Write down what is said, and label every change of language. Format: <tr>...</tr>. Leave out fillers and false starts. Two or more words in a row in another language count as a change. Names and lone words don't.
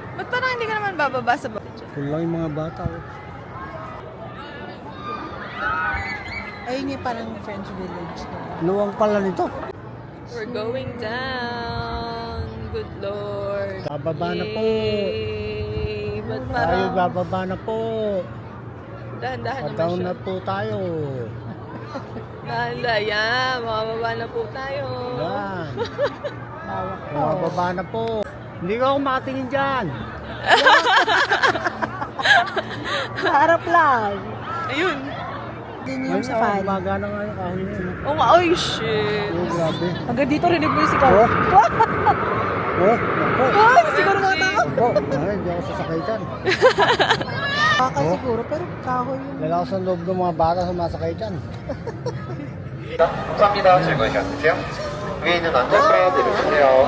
<tl>parang hindi ka naman bababa sa baba. Kulang yung mga bata. Oh. Ayun yung parang</tl> <en>French village.</en> <tl>Luwang pala nito.</tl> <en>We're going down. Good Lord.</en> <tl>Bababa na po. Yay! Ba't Tayo parang bababa na po. dahan-dahan naman Pataon siya. na po tayo. Dahan-dahan. Yan. Makababa na po tayo. Yan. Bababa na po. Hindi ko ako makatingin dyan. Sa harap lang. Ayun. Yun yung safari. Umaga na nga yung kahoy na yun. Oh, ay, shit. Oh, grabe. Hanggang dito rinig mo yung sigaw. Oh. Oh, naku. Ay, siguro mga tao. Naku. Ay, hindi ako sasakay dyan. Baka siguro, pero kahoy yun. Lalakas ang loob ng mga bata sumasakay dyan.</tl> <ko>감사합니다. 즐거운 시간 되세요. 위에 있는 안전벨 내려주세요.</ko>